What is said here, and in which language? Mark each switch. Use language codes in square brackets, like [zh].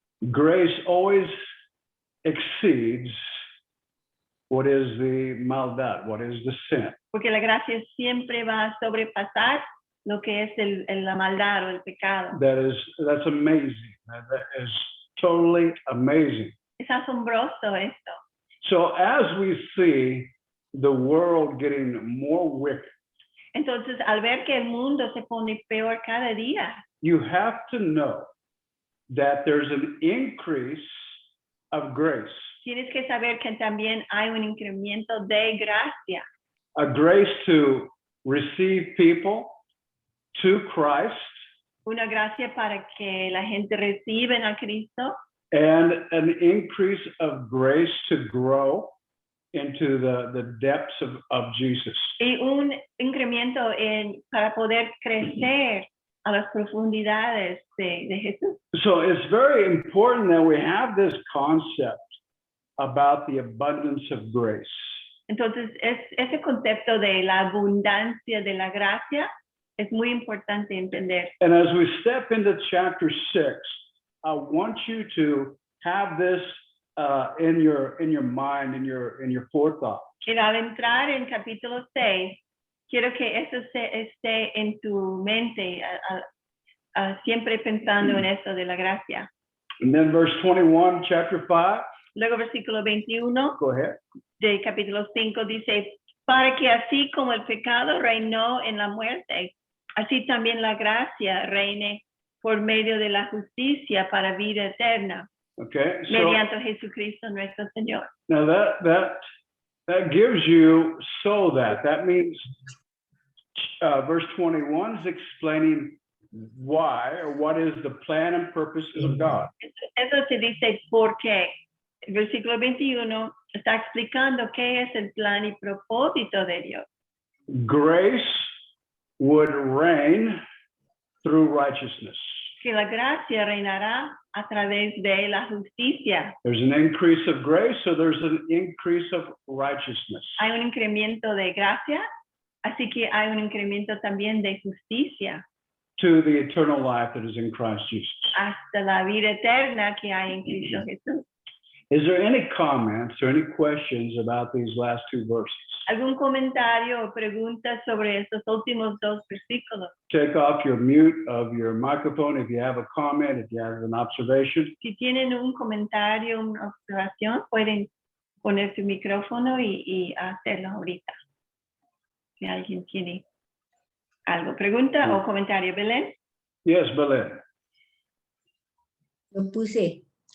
[en] Grace always exceeds what is the maldad, what is the sin. [es] Porque la gracia siempre va a sobrepasar lo que es la maldad o el pecado. [en] That's amazing. That is totally amazing. [es] Es asombroso esto. [en] So as we see the world getting more wicked, [es] Entonces, al ver que el mundo se pone peor cada día, [en] you have to know that there's an increase of grace. [es] tienes que saber que también hay un incremento de gracia. [en] A grace to receive people to Christ, [es] Una gracia para que la gente reciba a Cristo [en] and an increase of grace to grow into the depths of Jesus. [es] y un incremento para poder crecer a las profundidades de Jesús. [en] So it's very important that we have this concept about the abundance of grace. [es] Entonces, ese concepto de la abundancia de la gracia es muy importante entender. [en] And as we step into chapter 6, I want you to have this in your mind, in your forethought. [es] Y al entrar en capítulo 6, quiero que eso esté en tu mente, siempre pensando en eso de la gracia. [en] And then verse 21, chapter 5. [es] Luego versículo 21 [en] Go ahead. [es] de capítulo 5 dice, para que así como el pecado reinó en la muerte, así también la gracia reine por medio de la justicia para vida eterna, [en] Okay. So [es] mediante Jesucristo nuestro Señor. [en] now that gives you that means verse 21 is explaining why or what is the plan and purposes of God. [es] Eso se dice porque el versículo 21 está explicando qué es el plan y propósito de Dios. [en] Grace would reign through righteousness. [es] Que la gracia reinará a través de la justicia. [en] There's an increase of grace, so there's an increase of righteousness. [es] Hay un incremento de gracia, así que hay un incremento también de justicia [en] To the eternal life that is in Christ Jesus. [es] hasta la vida eterna que hay en Cristo Jesús. [en] Is there any comments or any questions about these last 2 verses? [es] ¿Algún comentario o pregunta sobre estos últimos 2 versículos? [en] Take off your mute of your microphone if you have a comment, if you have an observation. [es] Si tienen un comentario, una observación, pueden poner su micrófono y hacerlo ahorita. Si alguien tiene algo, pregunta o comentario, Belén. [en] Yes, Belen. [es] Lo puse.